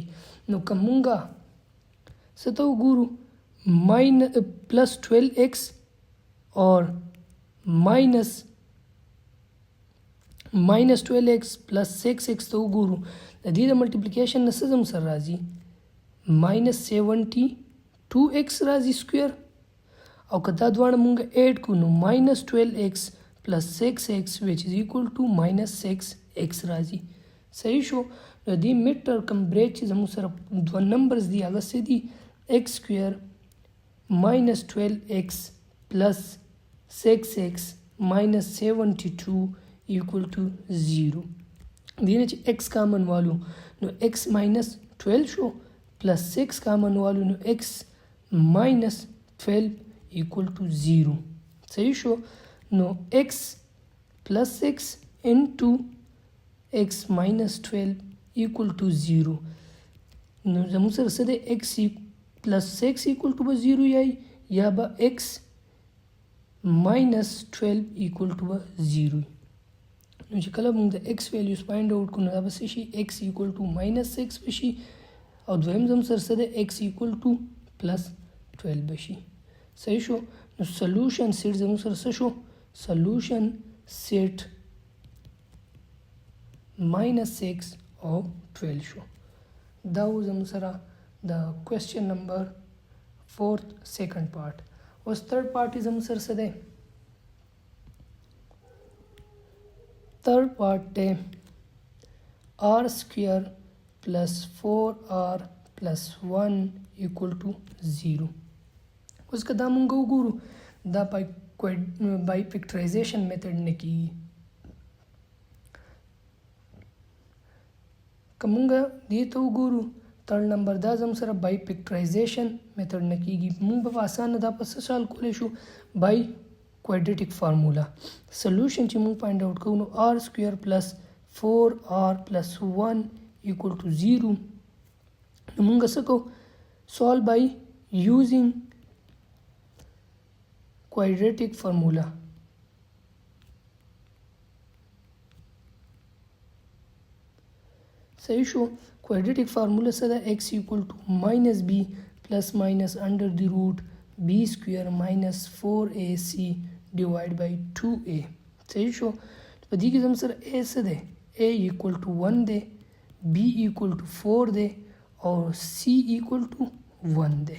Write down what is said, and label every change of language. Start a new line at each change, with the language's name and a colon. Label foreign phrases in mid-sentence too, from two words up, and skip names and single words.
Pashto: نو که مونږه څه ته وګورو
English: plus 12x or minus 12x plus 6x
Pashto: ته وګورو د دې د ملټیپلیکیشن نه څه زموږ سره راځي ماینس 72x راځي سکویر، او که دا دواړه مونږ ایډ کړو نو
English: minus 12x plus 6x which is equal to minus 6x
Pashto: راځي. صحیح شو. نو دې مډ ټرم برېک چې زموږ سره دوه نمبرز دي هغه څه دي
English: x square minus 12x plus 6x minus 72 equal to 0.
Pashto: دې نه چې x کامن والو نو
English: x minus 12
Pashto: شو
English: plus 6
Pashto: کامن والو نو
English: x minus 12 equal to 0.
Pashto: صحیح شو.
English: نو x plus 6 into x minus 12 equal to 0.
Pashto: نو زموږ سره څه دی
English: x plus 6 equal to 0
Pashto: یا به
English: x minus 12 equal to 0.
Pashto: نو چې کله موږ د
English: x values find out
Pashto: کړو نو دا به څه شي
English: x equal to minus 6
Pashto: بشي او دویم زموږ سره څه دی
English: x equal to plus 12
Pashto: بشي. صحیح شو. نو
English: solution set
Pashto: زموږ سره څه شو
English: solution set minus 6
Pashto: او 12 شو. دا و زموږ سره د
English: question number 4th second part.
Pashto: اوس
English: third part
Pashto: زموږ سره څه دی
English: third part
Pashto: دی
English: r square plus 4r plus 1 equal to 0.
Pashto: اوس که دا مونږ وګورو دا
English: by factorization method
Pashto: نه کیږي. که مونږ دې ته وګورو
English: third number
Pashto: دا زموږ سره
English: by factorization method
Pashto: نه کیږي. مونږ به اسانه دا په څه سال کولی شو
English: by quadratic formula. solution
Pashto: چې مونږ
English: find out
Pashto: کوو نو
English: r square plus 4r plus 1 equal to 0.
Pashto: نو مونږ څه کوو
English: solve by using quadratic formula.
Pashto: صحیح شو.
English: quadratic formula
Pashto: څه ده
English: x equal to minus b plus minus under the root b square minus 4ac divided by 2a.
Pashto: صحیح شو. په دې کې زموږ سره a څه ده
English: a equal to 1
Pashto: ده
English: b equal to 4
Pashto: ده او
English: c equal to 1
Pashto: ده.